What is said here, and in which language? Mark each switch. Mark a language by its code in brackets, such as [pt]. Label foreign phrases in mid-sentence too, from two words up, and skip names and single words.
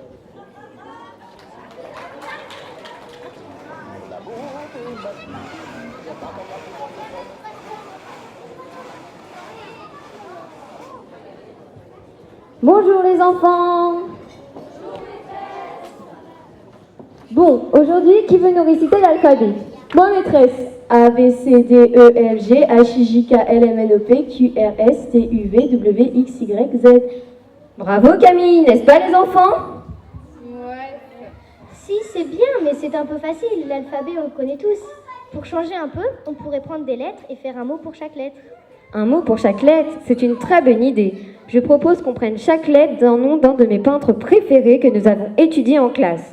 [fr] Bonjour les enfants. Bon, aujourd'hui, qui veut nous réciter l'alphabet? Moi, maîtresse. A, B, C, D, E, F, G, H, I, J, K, L, M, N, O, P, Q, R, S, T, U, V, W, X, Y, Z. Bravo Camille, n'est-ce pas les enfants? Ouais. Si, c'est bien, mais c'est un peu facile. L'alphabet, on le connaît tous. Pour changer un peu, on pourrait prendre des lettres et faire un mot pour chaque lettre. Un mot pour chaque lettre, c'est une très bonne idée. Je propose qu'on prenne chaque lettre d'un nom d'un de mes peintres préférés que nous avons étudié en classe.